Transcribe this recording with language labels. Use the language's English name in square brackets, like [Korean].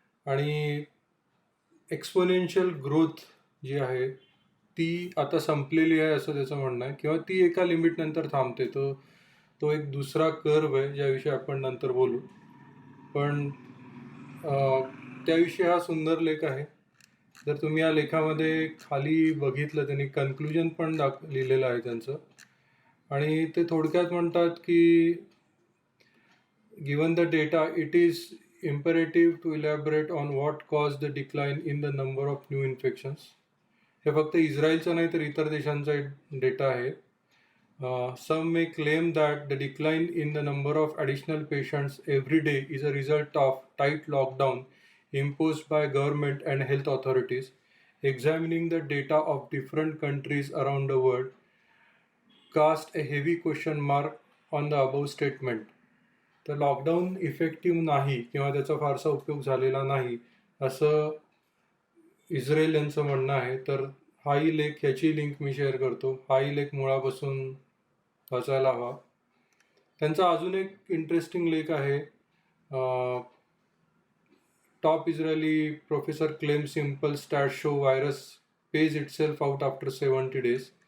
[Marathi] आणि exponential growth जी आहे ती आता संपलेली आहे असं त्याचं म्हणणं आहे, किंवा ती एका लिमिट नंतर थांबते. तो एक दुसरा कर्व आहे ज्याविषयी आपण नंतर बोलू. पण त्याविषयी हा सुंदर लेख आहे. जर तुम्ही या लेखामध्ये खाली बघितलं, त्यांनी कन्क्लुजन पण लिहिलेलं आहे त्यांचं. आणि ते थोडक्यात म्हणतात की [English] Given the data it is imperative to elaborate on what caused the decline in the number of new infections. [Marathi] हे फक्त इस्रायलचं नाही तर इतर देशांचा डेटा आहे. [English] Some may claim that the decline in the number of additional patients every day is a result of tight lockdown imposed by government and health authorities. Examining the data of different countries around the world cast a heavy question mark on the above statement. [Marathi] तर lockdown effective नाही किंवा त्याचा फारसा उपयोग झालेला नाही असं Israel यांचं म्हणणं आहे. तर हाही लेख, ह्याची लिंक मी शेअर करतो. हाही लेख मुळापासून वाचायला हवा. त्यांचा अजून एक इंटरेस्टिंग लेख आहे, [English] Top Israeli professor claim simple stat show virus phases itself out after 70 days.